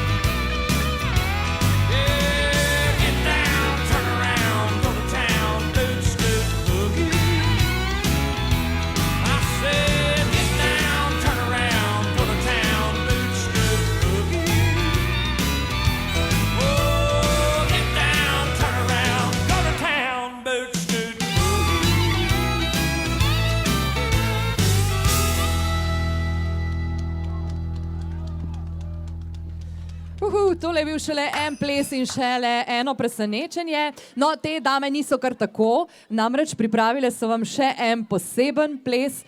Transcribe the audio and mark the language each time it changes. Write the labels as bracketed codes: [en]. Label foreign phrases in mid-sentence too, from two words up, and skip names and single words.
[en] Yeah, get down, turn around, go to town, boot scoot boogie. I said, get down, turn around, go to town, boot scoot boogie. Oh, get down, turn around, go to town, boot scoot boogie. [sl] Tole je bil šele en ples in šele eno presenečenje. No, te dame niso kar tako, namreč pripravile so vam še en poseben ples.